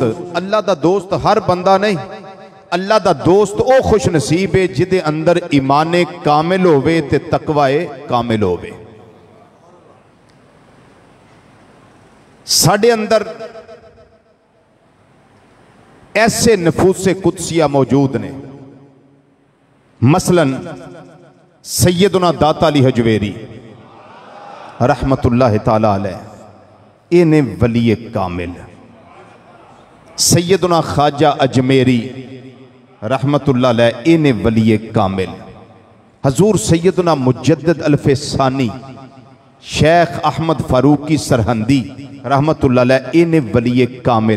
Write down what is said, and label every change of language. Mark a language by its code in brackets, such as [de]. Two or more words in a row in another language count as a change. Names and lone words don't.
[pa] اللہ دا دوست ہر بندہ نہیں، اللہ دا دوست او خوش نصیب ہے جہدے اندر ایمانِ کامل ہووے تے تقوائے کامل ہووے. ساڈے اندر ایسے نفوسِ قدسیہ موجود نے، مثلاً سیدنا داتا علی ہجویری [ar] رحمة الله تعالى عليه, [pa] انہیں ولی کامل. سیدنا خواجہ اجمیری [ar] رحمة الله عليه, [pa] انہیں ولی کامل. حضور سیدنا مجدد الف ثانی شیخ احمد فاروقی سرہندی [ar] رحمة الله عليه, [pa] انہیں ولی کامل.